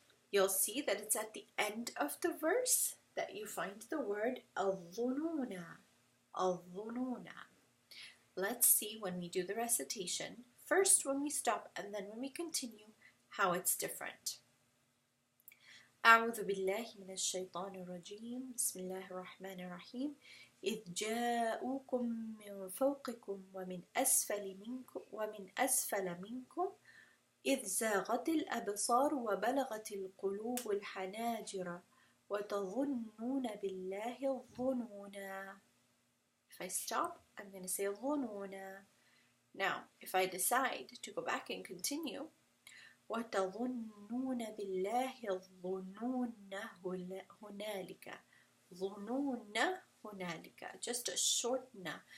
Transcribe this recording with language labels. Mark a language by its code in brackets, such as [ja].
[en] You'll see that it's at the end of the verse that you find the word al-dhununa. Al-dhununa. Let's see when we do the recitation, first when we stop and then when we continue, how it's different. [ar] أعوذ بالله من الشيطان الرجيم بسم الله الرحمن الرحيم إذ جاءوكم من فوقكم ومن أسفل منكم إذ زاغت الأبصار وبلغت القلوب الحناجر وَتَظُنُّونَ بِاللَّهِ الظُّنُونَ. [en] If I stop, I'm going to say ظُنُونَ. Now, if I decide to go back and continue, [ar] وَتَظُنُّونَ بِاللَّهِ الظُّنُونَ هُنَالِكَ. ظُنُونَ هُنَالِكَ. [en] Just a short na.